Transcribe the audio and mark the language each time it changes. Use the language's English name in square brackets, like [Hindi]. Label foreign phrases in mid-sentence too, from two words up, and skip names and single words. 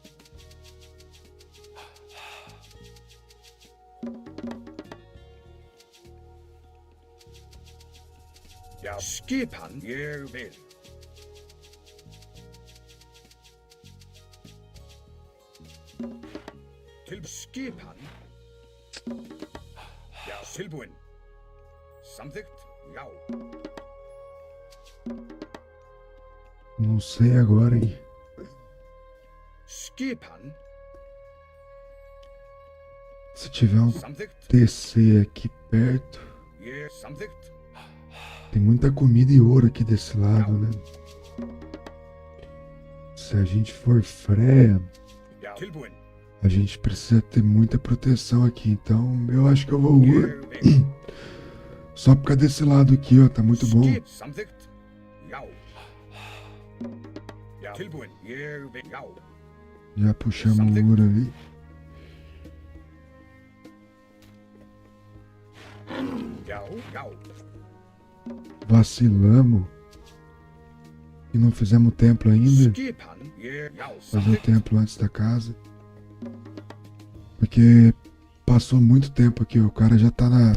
[Icelandic] Já, skipan, ég vil. Til skipan. Já, tilbúin. Samþykkt, já. [Portuguese] Não sei agora, hein? [Icelandic] Skipan. [Portuguese] Se tiver um TC aqui perto. [Icelandic] Ég, samþykkt. [Portuguese] Tem muita comida e ouro aqui desse lado, né? Se a gente for Freya, [Icelandic] Já, tilbúin. [Portuguese] a gente precisa ter muita proteção aqui. Então eu acho que eu vou Só por causa desse lado aqui, ó, tá muito bom. [Icelandic] Skip. Samþykkt. Já. Já. Tilbúin. Ég vil. Já. [Portuguese] Já puxamos o muro ali. [Icelandic] Já. Já. [Portuguese] Vacilamos. E não fizemos o templo ainda. [Icelandic] Skipan. Ég. Já. [Portuguese] Fazer o templo antes da casa. Porque passou muito tempo aqui, ó. O cara já tá na...